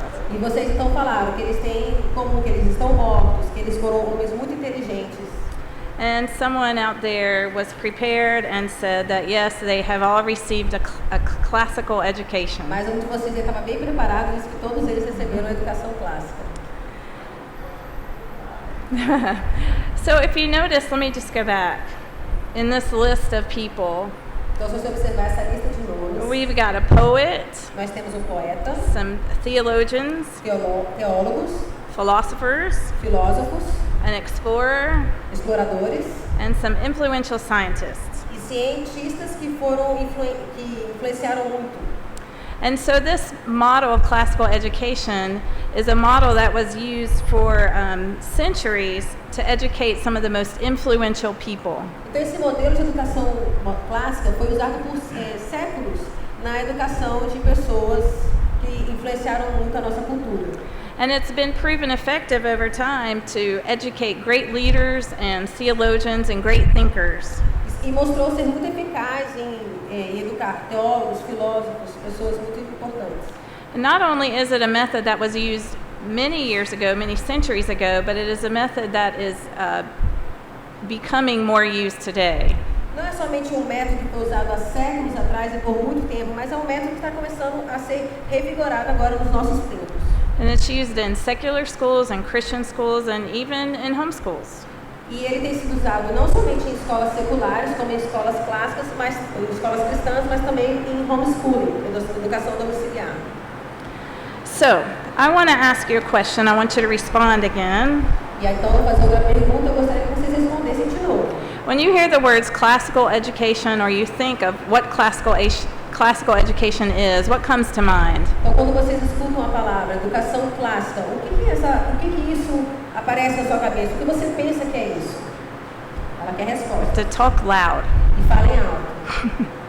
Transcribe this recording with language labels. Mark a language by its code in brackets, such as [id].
[pt] E vocês então falaram que eles têm em comum que eles estão mortos, que eles foram homens muito inteligentes. [en] And someone out there was prepared and said that yes, they have all received a classical education. [pt] Mas um de vocês estava bem preparado e disse que todos eles receberam a educação clássica. [en] So if you notice, let me just go back. In this list of people, [pt] Então, se você observar essa lista de nomes, [en] we've got a poet, [pt] nós temos um poeta, [en] some theologians, [pt] teólogos, [en] philosophers, [pt] filósofos, [en] an explorer, [pt] exploradores [en] and some influential scientists. [pt] e cientistas que que influenciaram muito. [en] And so this model of classical education is a model that was used for centuries to educate some of the most influential people. [pt] Então esse modelo de educação clássica foi usado por séculos na educação de pessoas que influenciaram muito a nossa cultura. [en] And it's been proven effective over time to educate great leaders and theologians and great thinkers. [pt] E mostrou ser muito eficaz em educar teólogos, filósofos, pessoas muito importantes. [en] And not only is it a method that was used many years ago, many centuries ago, but it is a method that is becoming more used today. [pt] Não é somente um método que foi usado há séculos atrás e por muito tempo, mas é um método que está começando a ser revigorado agora nos nossos tempos. [en] And it's used in secular schools and Christian schools and even in homeschools. [pt] E ele tem sido usado não somente em escolas seculares, como em escolas clássicas, mas em escolas cristãs, mas também em homeschooling, educação domiciliar. [en] So, I want to ask you a question. I want you to respond again. [pt] E aí, então, eu vou fazer outra pergunta, eu gostaria que vocês respondessem de novo. [en] When you hear the words classical education or you think of what classical education is, what comes to mind? [pt] Então, quando vocês escutam a palavra educação clássica, o que isso aparece na sua cabeça? O que você pensa que é isso? Ela quer resposta. [en] To talk loud. [pt] E falem alto.